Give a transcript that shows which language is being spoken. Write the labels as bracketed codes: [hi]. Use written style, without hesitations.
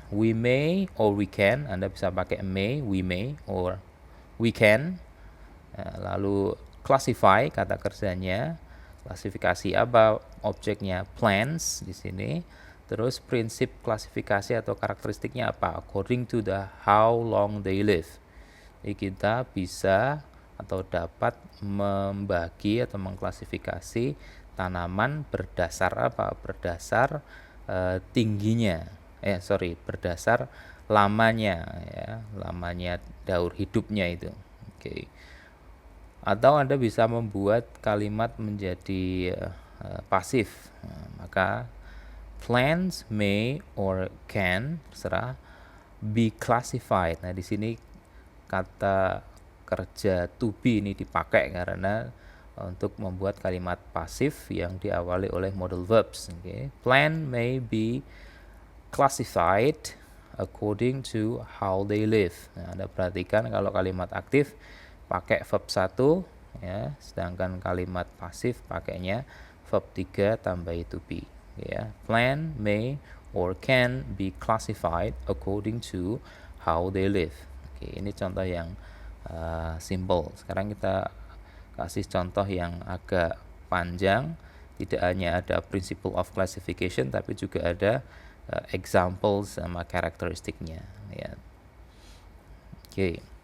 [en] We may or we can. [id] Anda bisa pakai [en] may, we may, or we can. [id] Lalu classify, kata kerjanya. Klasifikasi apa? Objeknya plants di sini. Terus prinsip klasifikasi atau karakteristiknya apa? [en] According to the how long they live. [id] Jadi kita bisa atau dapat membagi atau mengklasifikasi tanaman berdasar apa? Berdasar tingginya. Berdasar lamanya, ya, lamanya daur hidupnya itu. Oke. Atau Anda bisa membuat kalimat menjadi pasif. Maka [en] plants may or can, [id] terserah, [en] be classified. [id] Nah, di sini kata kerja to be ini dipakai karena untuk membuat kalimat pasif yang diawali oleh modal verbs. [en] Okay. Plant may be classified according to how they live. [id] Nah, Anda perhatikan kalau kalimat aktif pakai verb 1, ya, sedangkan kalimat pasif pakainya verb 3 tambah to be. Ya. [en] Plant may or can be classified according to how they live. [id] Oke, ini contoh yang simple. Sekarang kita kasih contoh yang agak panjang. Tidak hanya ada principle of classification, tapi juga ada examples sama karakteristiknya. Ya. Oke.